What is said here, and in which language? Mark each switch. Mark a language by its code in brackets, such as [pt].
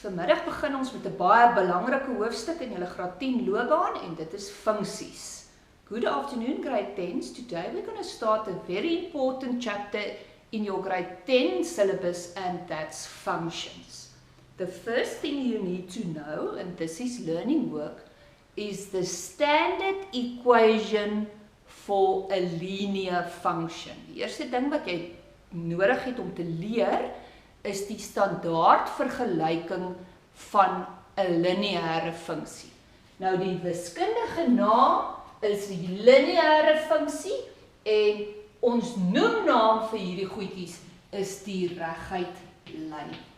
[af] Vanmiddag begin ons met 'n baie belangrike hoofstuk in julle graad 10 loopbaan en dit is funksies. [en] Good afternoon, grade 10's. Today we're going to start a very important chapter in your grade 10 syllabus, and that's functions. The first thing you need to know, and this is learning work, is the standard equation for a linear function. [af] Die eerste ding wat jy nodig het om te leer, is die standaard vergelyking van 'n lineêre funksie. Nou die wiskundige naam is die lineêre funksie en ons noemnaam vir hierdie goedjies is die reguit lyn.